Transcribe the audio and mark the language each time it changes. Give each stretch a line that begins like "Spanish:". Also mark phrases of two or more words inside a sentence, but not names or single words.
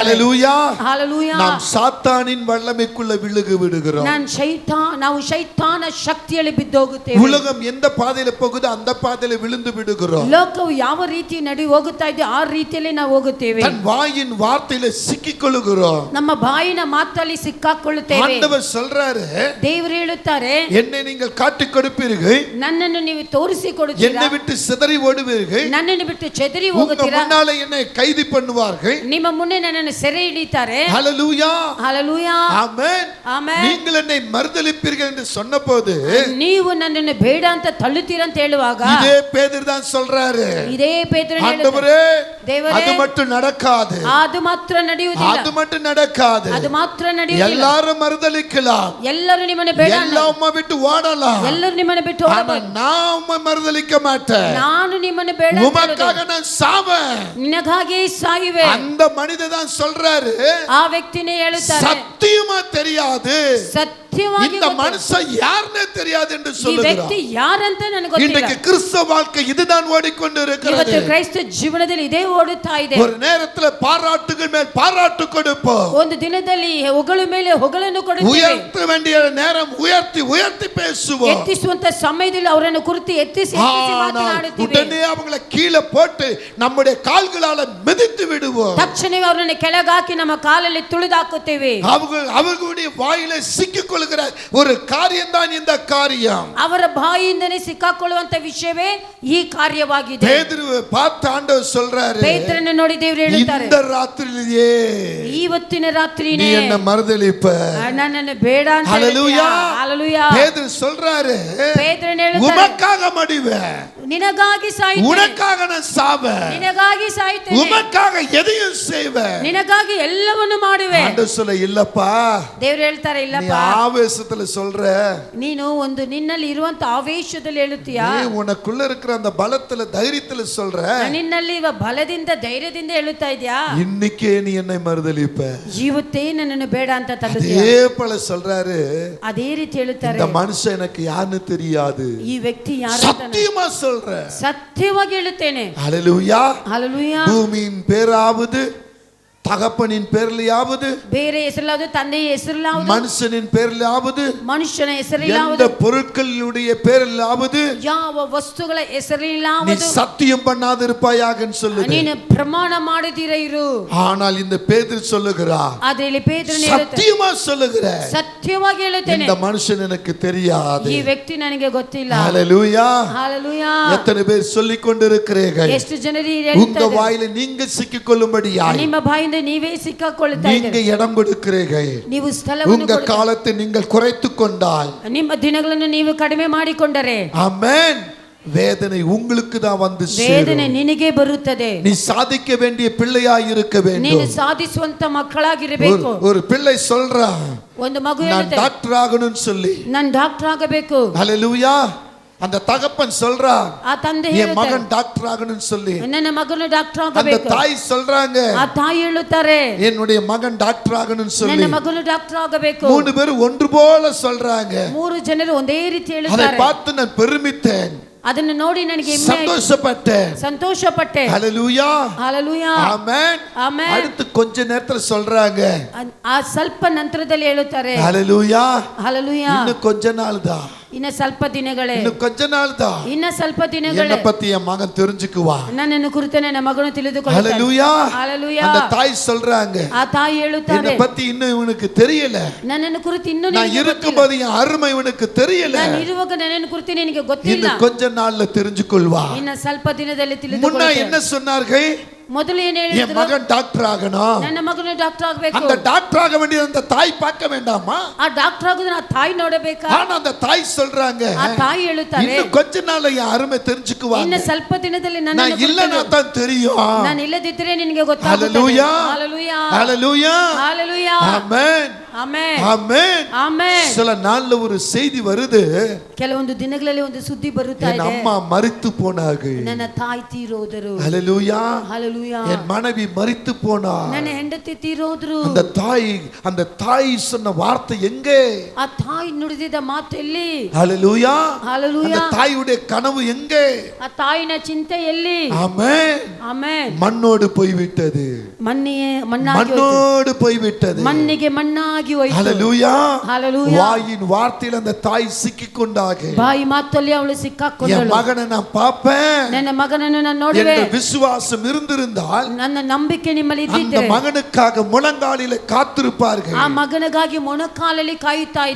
Tamil: ஹalleluya.
Kannada: ಹಾಲೆಲೂಯಾ.
Tamil: நாம் சாத்தானின் வல்லமைக்குள்ள விழுகு விடுகிறோம்.
Kannada: ನಾವು ಶೈತಾನ ಶಕ್ತಿಯಲ್ಲಿ ಬಿದ್ದೋಗುತ್ತೇವೆ.
Tamil: உலகம் எந்த பாதையில போகுதோ அந்த பாதையில விழுந்து விடுகிறோம்.
Kannada: ಲೋಕವು ಯಾವ ರೀತಿ ನಡಿ ಹೋಗುತ್ತಾ ಇದೆ ಆ ರೀತಿಯಲ್ಲಿ ನಾವು ಹೋಗುತ್ತೇವೆ.
Tamil: தன் வாயின் வார்த்தையில சிக்கிக்கொள்கிறோம்.
Kannada: ನಮ್ಮ ಬಾಯಿನ ಮಾತಲ್ಲಿ ಸಿಕ್ಕಾಕೊಳ್ಳುತ್ತೇವೆ.
Tamil: ஆண்டவர் சொல்றாரு,
Kannada: ದೇವರು ಹೇಳುತ್ತಾರೆ,
Tamil: என்னை நீங்கள் காட்டிக் கொடுப்பீர்கள்,
Kannada: ನನ್ನನ್ನು ನೀವು ತೋರಿಸಿ ಕೊಡುತ್ತೀರಾ,
Tamil: என்னை விட்டு சிதறி ஓடுவீர்கள்,
Kannada: ನನ್ನನ್ನು ಬಿಟ್ಟು ಚೆದರಿ
Tamil: உங்க
Kannada: ಹೋಗುತ್ತೀರಾ,
Tamil: முன்னால என்னை கைது பண்ணுவார்கள்.
Kannada: ನಿಮ್ಮ ಮುನ್ನೆ ನನ್ನನ್ನು ಸೆರೆ ಹಿಡಿತಾರೆ.
Tamil: ஹalleluya.
Kannada: ಹಾಲೆಲೂಯಾ.
Tamil: ஆமென்.
Kannada: ಆಮೆನ್.
Tamil: நீங்கள் என்னை மறுதலிப்பீர்கள் என்று சொன்னபோது
Kannada: ನೀವು ನನ್ನನ್ನು ಬೇಡ ಅಂತ ತಳ್ಳುತ್ತೀರಾ ಅಂತ ಹೇಳುವಾಗ
Tamil: இதே பேதுரு தான் சொல்றாரு,
Kannada: ಇದೇ ಪೇತ್ರನು ಹೇಳುತ್ತಾರೆ,
Tamil: ஆண்டவரே
Kannada: ದೇವರೇ,
Tamil: அது மட்டும் நடக்காது,
Kannada: ಅದು ಮಾತ್ರ ನಡೆಯುವುದಿಲ್ಲ,
Tamil: அது மட்டும் நடக்காது,
Kannada: ಅದು ಮಾತ್ರ ನಡೆಯುವುದಿಲ್ಲ.
Tamil: எல்லாரும் மறுதலிக்கலாம்,
Kannada: ಎಲ್ಲರೂ ನಿಮ್ಮನ್ನು ಬೇಡ,
Tamil: எல்லாம் உம்மை விட்டு ஓடலாம்,
Kannada: ಎಲ್ಲರೂ ನಿಮ್ಮನ್ನು ಬಿಟ್ಟು
Tamil: ஆனா
Kannada: ಹೋಗಬಹುದು,
Tamil: நான் உம்மை மறுதலிக்க மாட்டேன்,
Kannada: ನಾನು ನಿಮ್ಮನ್ನು ಬೇಡ ಅಂತ
Tamil: உமக்காக
Kannada: ಹೇಳುವುದು.
Tamil: நான் சாவேன்.
Kannada: ನಿನಗಾಗಿ ಸಾಯುವೆ.
Tamil: அந்த மனிதன் தான் சொல்றாரு,
Kannada: ಆ ವ್ಯಕ್ತಿನೇ ಹೇಳುತ್ತಾರೆ,
Tamil: சத்தியமா தெரியாது,
Kannada: ಸತ್ಯವಾಗಿ
Tamil: இந்த மனுஷன் யாருன்னே தெரியாது என்று
Kannada: ಈ
Tamil: சொல்லுகிறார்.
Kannada: ವ್ಯಕ್ತಿ ಯಾರಂತ ನನಗೆ ಗೊತ್ತಿಲ್ಲ.
Tamil: இன்றைக்கு கிறிஸ்தவ வாழ்க்கை இதுதான் ஓடிக்கொண்டு இருக்கிறது.
Kannada: ಇವತ್ತು ಕ್ರೈಸ್ತ ಜೀವನದಲ್ಲಿ ಇದೇ ಓಡುತ್ತಾ ಇದೆ.
Tamil: ஒரு நேரத்துல பாராட்டுகள் மேல் பாராட்டு கொடுப்போம்,
Kannada: ಒಂದು ದಿನದಲ್ಲಿ ಹೊಗಳ ಮೇಲೆ ಹೊಗಳನ್ನು ಕೊಡುತ್ತೇವೆ,
Tamil: உயர்த்த வேண்டிய நேரம் உயர்த்தி உயர்த்தி பேசுவோம்,
Kannada: ಎತ್ತಿಸುವಂತ ಸಮಯದಲ್ಲಿ ಅವರನ್ನು ಕುರಿತು ಎತ್ತಿಸಿ ಮಾತನಾಡುತ್ತೇವೆ.
Tamil: உடனே அவங்களை கீழே போட்டு நம்முடைய கால்களால மிதித்து விடுவோம்,
Kannada: ತಕ್ಷಣವೇ ಅವರನ್ನು ಕೆಳಗಾಕಿ ನಮ್ಮ ಕಾಲಲ್ಲಿ ತುಳಿದಾಕುತ್ತೇವೆ.
Tamil: அவர்களுடைய வாயில சிக்கிக் சிக்கிக்கொள்கிற ஒரு காரியம் தான் இந்த காரியம்.
Kannada: ಅವರ ಬಾಯಿಂದನೇ ಸಿಕ್ಕಾಕೊಳ್ಳುವಂತ ವಿಷಯವೇ ಈ ಕಾರ್ಯವಾಗಿದೆ.
Tamil: பேதுருவை பார்த்து ஆண்டவர் சொல்றாரு,
Kannada: ಪೇತ್ರನನ್ನು ನೋಡಿ ದೇವರು ಹೇಳುತ್ತಾರೆ,
Tamil: இந்த ராத்திரியிலேயே
Kannada: ಇವತ್ತಿನ
Tamil: நீ
Kannada: ರಾತ್ರಿನೇ
Tamil: என்ன மறுதலிப்ப.
Kannada: ನನ್ನನ್ನು ಬೇಡ ಅಂತ
Tamil: ஹalleluya.
Kannada: ஹalleluya.
Tamil: பேதுரு சொல்றாரு,
Kannada: ಪೇತ್ರನು ಹೇಳುತ್ತಾರೆ,
Tamil: உமக்காக மடிவேன்,
Kannada: ನಿನಗಾಗಿ ಸಾಯುತ್ತೇನೆ,
Tamil: உனக்காக நான் சாவேன்,
Kannada: ನಿನಗಾಗಿ ಸಾಯುತ್ತೇನೆ,
Tamil: உமக்காக எதையும் செய்வேன்,
Kannada: ನಿನಗಾಗಿ ಎಲ್ಲವನ್ನು ಮಾಡುವೆ.
Tamil: ஆண்டவர் சொல்ல, இல்லப்பா
Kannada: ದೇವರು ಹೇಳ್ತಾರೆ,
Tamil: நீ
Kannada: ಇಲ್ಲಪ್ಪ
Tamil: ஆவேசத்துல சொல்ற,
Kannada: ನೀನು ಒಂದು ನಿನ್ನಲ್ಲಿ ಇರುವಂತ ಆವೇಶದಲ್ಲಿ ಹೇಳುತ್ತೀಯಾ,
Tamil: நீ உனக்குள்ள இருக்கிற அந்த பலத்துல தைரியத்துல சொல்ற,
Kannada: ನಿನ್ನಲ್ಲಿ ಇರುವ ಬಲದಿಂದ ಧೈರ್ಯದಿಂದ ಹೇಳುತ್ತಾ ಇದೆಯಾ,
Tamil: இன்னைக்கே நீ என்னை மறுதலிப்ப.
Kannada: ಇವತ್ತೇ ನನ್ನನ್ನು ಬೇಡ ಅಂತ ತಳ್ಳುತ್ತೀಯಾ.
Tamil: அதே போல சொல்றாரு,
Kannada: ಅದೇ ರೀತಿ ಹೇಳುತ್ತಾರೆ,
Tamil: இந்த மனுஷன் எனக்கு யாருன்னு தெரியாது,
Kannada: ಈ ವ್ಯಕ್ತಿ ಯಾರು
Tamil: சத்தியமா சொல்ற,
Kannada: ಸತ್ಯವಾಗಿ ಹೇಳುತ್ತೇನೆ.
Tamil: ஹalleluya.
Kannada: ಹalleluya.
Tamil: பூமியின் பேராவது தகப்பனின் பேர்லயாவது
Kannada: ಬೇರೆ ಹೆಸರಿಲಾವುದು, ತಂದೆಯ ಹೆಸರಿಲಾವುದು,
Tamil: மனுஷனின் பேர்லயாவது,
Kannada: ಮನುಷ್ಯನ
Tamil: எந்த
Kannada: ಹೆಸರಿಲಾವುದು,
Tamil: பொருட்களுடைய பேரிலாவது
Kannada: ಯಾವ ವಸ್ತುಗಳ
Tamil: நீ
Kannada: ಹೆಸರಿಲಾವುದು
Tamil: சத்தியம் பண்ணாது இருப்பாயாக சொல்லுது.
Kannada: ನೀನು ಪ್ರಮಾಣ ಮಾಡದಿರ ಇರು.
Tamil: ஆனால் இந்த பேதுரு சொல்லுகிறார்,
Kannada: ಅದರಲ್ಲಿ ಪೇತ್ರನು ಹೇಳುತ್ತಾರೆ,
Tamil: சத்தியமா சொல்லுகிற,
Kannada: ಸತ್ಯವಾಗಿ ಹೇಳುತ್ತೇನೆ,
Tamil: இந்த மனுஷன் எனக்கு தெரியாது.
Kannada: ಈ ವ್ಯಕ್ತಿ ನನಗೆ ಗೊತ್ತಿಲ್ಲ.
Tamil: ஹalleluya.
Kannada: ಹalleluya.
Tamil: எத்தனை பேர் சொல்லிக் கொண்டிருக்கிறீர்கள்,
Kannada: ಎಷ್ಟು ಜನರು
Tamil: உங்க வாயில நீங்க சிக்கிக்கொள்ளும்படியாய்
Kannada: ನಿಮ್ಮ ಬಾಯಿಂದ ನೀವೇ ಸಿಕ್ಕಾಕೊಳ್ಳುತ್ತಾ
Tamil: நீங்க
Kannada: ಇದ್ದೀರಿ.
Tamil: இடம் கொடுக்கிறீர்கள்.
Kannada: ನೀವು ಸ್ಥಳವನ್ನು
Tamil: உங்க காலத்தை நீங்கள் குறைத்துக் கொண்டால்,
Kannada: ನಿಮ್ಮ ದಿನಗಳನ್ನು ನೀವು ಕಡಿಮೆ ಮಾಡಿಕೊಂಡರೆ,
Tamil: ஆமென், வேதனை உங்களுக்கு தான் வந்து
Kannada: ವೇದನೆ
Tamil: சேரும்.
Kannada: ನಿನಗೆ ಬರುತ್ತದೆ.
Tamil: நீ சாதிக்க வேண்டிய பிள்ளையாய் இருக்க
Kannada: ನೀನು
Tamil: வேண்டும்.
Kannada: ಸಾಧಿಸುವಂತ ಮಕ್ಕಳಾಗಿರಬೇಕು.
Tamil: ஒரு பிள்ளை சொல்றா,
Kannada: ಒಂದು ಮಗು
Tamil: நான்
Kannada: ಹೇಳುತ್ತೆ,
Tamil: டாக்டர் ஆகணும்னு சொல்லி,
Kannada: ನಾನು ಡಾಕ್ಟರ್ ಆಗಬೇಕು.
Tamil: ஹalleluya. அந்த தகப்பன் சொல்றா,
Kannada: ಆ ತಂದೆ
Tamil: என்
Kannada: ಹೇಳುತ್ತಾರೆ,
Tamil: மகன் டாக்டர் ஆகணும்னு சொல்லி,
Kannada: ನನ್ನ ಮಗನು ಡಾಕ್ಟರ್
Tamil: அந்த
Kannada: ಆಗಬೇಕು.
Tamil: தாய் சொல்றாங்க,
Kannada: ಆ ತಾಯಿ ಹೇಳುತ್ತಾರೆ,
Tamil: என்னுடைய மகன் டாக்டர் ஆகணும்னு சொல்லி,
Kannada: ನನ್ನ ಮಗನು ಡಾಕ್ಟರ್ ಆಗಬೇಕು.
Tamil: மூணு பேரும் ஒன்று போல சொல்றாங்க.
Kannada: ಮೂರು ಜನರು ಒಂದೇ ರೀತಿ
Tamil: அதை
Kannada: ಹೇಳುತ್ತಾರೆ.
Tamil: பார்த்து நான் பெருமித்தேன்,
Kannada: ಅದನ್ನು ನೋಡಿ ನನಗೆ ಹೆಮ್ಮೆ ಆಯ್ತು,
Tamil: சந்தோஷப்பட்டேன்.
Kannada: ಸಂತೋಷಪಟ್ಟೆ.
Tamil: ஹalleluya.
Kannada: ಹalleluya.
Tamil: ஆமென்.
Kannada: ಆಮೆನ್.
Tamil: அடுத்து கொஞ்ச நேரத்துல சொல்றாங்க,
Kannada: ಆ ಸ್ವಲ್ಪ ನಂತರದಲ್ಲಿ ಹೇಳುತ್ತಾರೆ,
Tamil: ஹalleluya,
Kannada: ಹalleluya.
Tamil: இன்னும் கொஞ்ச நாள் தான்,
Kannada: ಇನ್ನ ಸ್ವಲ್ಪ ದಿನಗಳೇ,
Tamil: இன்னும் கொஞ்ச நாள் தான்
Kannada: ಇನ್ನ ಸ್ವಲ್ಪ
Tamil: என்ன
Kannada: ದಿನಗಳೇ
Tamil: பத்தி என் மகன் தெரிஞ்சுக்குவா.
Kannada: ನನ್ನನ್ನು ಕುರಿತು ನನ್ನ ಮಗನು ತಿಳಿದುಕೊಳ್ಳುತ್ತಾನೆ.
Tamil: ஹalleluya.
Kannada: ಹalleluya.
Tamil: அந்த தாய் சொல்றாங்க,
Kannada: ಆ ತಾಯಿ ಹೇಳುತ್ತಾರೆ,
Tamil: என்ன பத்தி இன்னும் இவனுக்கு தெரியல,
Kannada: ನನ್ನನ್ನು ಕುರಿತು ಇನ್ನೂ
Tamil: நான்
Kannada: ನಿನಗೆ ಗೊತ್ತಿಲ್ಲ.
Tamil: இருக்கும்போது என் அருமை இவனுக்கு தெரியல,
Kannada: ನಾನು ಇರುವಾಗ ನನ್ನನ್ನು ಕುರಿತು ನಿನಗೆ ಗೊತ್ತಿಲ್ಲ.
Tamil: இன்னும் கொஞ்ச நாள்ல தெரிஞ்சுக்கொள்வா.
Kannada: ಇನ್ನ ಸ್ವಲ್ಪ ದಿನದಲ್ಲಿ
Tamil: முன்ன
Kannada: ತಿಳಿದುಕೊಳ್ಳುತ್ತಾನೆ.
Tamil: என்ன சொன்னார்கள்,
Kannada: ಮೊದಲು ಏನು
Tamil: என்
Kannada: ಹೇಳಿದ್ರು,
Tamil: மகன் டாக்டர் ஆகணும்.
Kannada: ನನ್ನ ಮಗನು ಡಾಕ್ಟರ್ ಆಗಬೇಕು.
Tamil: அந்த டாக்டர் ஆக வேண்டிய அந்த தாய் பார்க்க வேண்டாமா?
Kannada: ಆ ಡಾಕ್ಟರ್ ಆಗೋದನ್ನ ಆ ತಾಯಿ ನೋಡಬೇಕಾ?
Tamil: ஆனா அந்த தாய் சொல்றாங்க,
Kannada: ಆ ತಾಯಿ ಹೇಳುತ್ತಾರೆ,
Tamil: இன்னும் கொஞ்ச நாள்ல என் அருமை தெரிஞ்சுக்குவாங்க,
Kannada: ಇನ್ನ ಸ್ವಲ್ಪ ದಿನದಲ್ಲಿ
Tamil: நான்
Kannada: ನನ್ನನ್ನು
Tamil: இல்லனா தான் தெரியும்.
Kannada: ನಾನು ಇಲ್ಲದಿದ್ದರೆ ನಿನಗೆ ಗೊತ್ತಾಗುತ್ತದೆ.
Tamil: ஹalleluya.
Kannada: ಹalleluya.
Tamil: ஹalleluya.
Kannada: ಹalleluya.
Tamil: ஆமென்.
Kannada: ಆಮೆನ್.
Tamil: ஆமென்.
Kannada: ಆಮೆನ್.
Tamil: சில நாள்ல ஒரு செய்தி வருது,
Kannada: ಕೆಲವೊಂದು ದಿನಗಳಲ್ಲಿ ಒಂದು ಸುದ್ದಿ ಬರುತ್ತಾ
Tamil: என்
Kannada: ಇದೆ,
Tamil: அம்மா மரித்து போனாங்க.
Kannada: ನನ್ನ ತಾಯಿ ತೀರೋದರು.
Tamil: ஹalleluya.
Kannada: ಹalleluya.
Tamil: என் மனைவி மரித்து போனா.
Kannada: ನನ್ನ ಹೆಂಡತಿ ತೀರೋದ್ರು.
Tamil: அந்த தாய் சொன்ன வார்த்தை எங்கே?
Kannada: ಆ ತಾಯಿ ನುಡಿದಿದ್ದ ಮಾತು ಎಲ್ಲಿ?
Tamil: ஹalleluya.
Kannada: ಹalleluya.
Tamil: அந்த தாயுடைய கனவு எங்கே?
Kannada: ಆ ತಾಯಿನ ಚಿಂತೆ ಎಲ್ಲಿ?
Tamil: ஆமென்.
Kannada: ಆಮೆನ್.
Tamil: மண்ணோடு போய்விட்டது,
Kannada: ಮಣ್ಣಾಗಿ ಹೋಯಿತು.
Tamil: மண்ணோடு போய்விட்டது.
Kannada: ಮಣ್ಣಿಗೆ ಮಣ್ಣಾಗಿ ಹೋಯಿತು.
Tamil: ஹalleluya.
Kannada: ಹalleluya.
Tamil: வாயின் வார்த்தையில் அந்த தாய் சிக்கிக்கொண்டாக,
Kannada: ಬಾಯಿ ಮಾತಲ್ಲಿ ಅವಳು
Tamil: என்
Kannada: ಸಿಕ್ಕಾಕೊಂಡಳು.
Tamil: மகனை நான் பார்ப்பேன்
Kannada: ನನ್ನ ಮಗನನ್ನು ನಾನು ನೋಡುವೆ.
Tamil: என்ற விசுவாசம் இருந்திருந்தால்
Kannada: ನನ್ನ ನಂಬಿಕೆ ನಿಮ್ಮಲ್ಲಿ
Tamil: அந்த
Kannada: ಇದ್ದಿದ್ದರೆ
Tamil: மகனுக்காக முழங்காலில காத்திருப்பார்கள்.
Kannada: ಆ ಮಗನಿಗಾಗಿ ಮೊಣಕಾಲಲ್ಲಿ ಕಾಯುತ್ತಾ ಇದ್ದೆ.